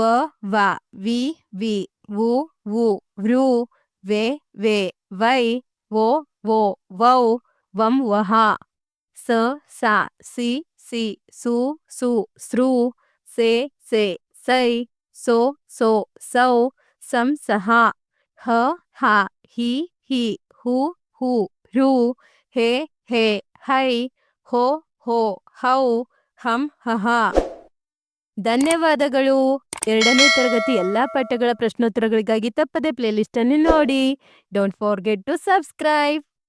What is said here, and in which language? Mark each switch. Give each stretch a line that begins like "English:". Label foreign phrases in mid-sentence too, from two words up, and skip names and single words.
Kannada: ವ ವಿ ವಿ ವು ವು ವೃ ವೆ ವೆ ವೈ ವೋ ವೋ ವೌ ವಂ ವಹ ಸ ಸ ಸಿ ಸಿ ಸು ಸು ಸೃ ಸೆ ಸೆ ಸೈ ಸೋ ಸೋ ಸೌ ಸಂ ಸಹ ಹ ಹ ಹಿ ಹಿ ಹು ಹು ಹೃ ಹೇ ಹೇ ಹೈ ಹೋ ಹೋ ಹೌ ಹಂ ಹಃ ಧನ್ಯವಾದಗಳು. 2ನೇ ತರಗತಿ ಎಲ್ಲಾ ಪಾಠಗಳ ಪ್ರಶ್ನೋತ್ತರಗಳಿಗಾಗಿ ತಪ್ಪದೆ ಪ್ಲೇಲಿಸ್ಟ್ ಅನ್ನು ನೋಡಿ.
English: don't forget to subscribe.